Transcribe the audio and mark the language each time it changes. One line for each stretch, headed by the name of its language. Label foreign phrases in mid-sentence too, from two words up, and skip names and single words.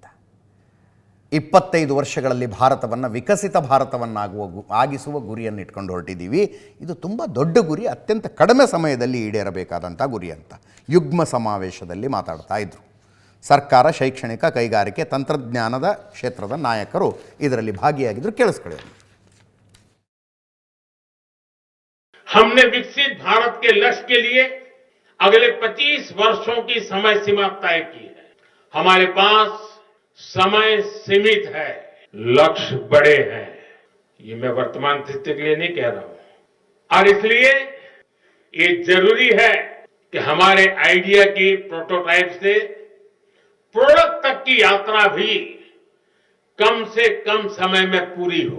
Kannada: 25 ವರ್ಷಗಳಲ್ಲಿ ಭಾರತವನ್ನು ವಿಕಸಿತ ಆಗಿಸುವ ಗುರಿಯನ್ನು ಇಟ್ಕೊಂಡು ಹೊರಟಿದ್ದೀವಿ. ಇದು ತುಂಬ ದೊಡ್ಡ ಗುರಿ, ಅತ್ಯಂತ ಕಡಿಮೆ ಸಮಯದಲ್ಲಿ ಈಡೇರಬೇಕಾದಂಥ ಗುರಿ ಅಂತ ಯುಗ್ಮ ಸಮಾವೇಶದಲ್ಲಿ ಮಾತಾಡ್ತಾ ಇದ್ದರು. ಸರ್ಕಾರ, ಶೈಕ್ಷಣಿಕ, ಕೈಗಾರಿಕೆ, ತಂತ್ರಜ್ಞಾನದ ಕ್ಷೇತ್ರದ ನಾಯಕರು ಇದರಲ್ಲಿ ಭಾಗಿಯಾಗಿದ್ದರು. ಕೇಳಿಸ್ಕೊಳ್ಳಿ.
Hindi: हमने विकसित भारत के लक्ष्य के लिए अगले 25 वर्षों की समय सीमा तय की है. हमारे पास समय सीमित है, लक्ष्य बड़े हैं. ये मैं वर्तमान स्थिति के लिए नहीं कह रहा हूं. और इसलिए ये जरूरी है कि हमारे आइडिया की प्रोटोटाइप से प्रोडक्ट तक की यात्रा भी कम से कम समय में पूरी हो.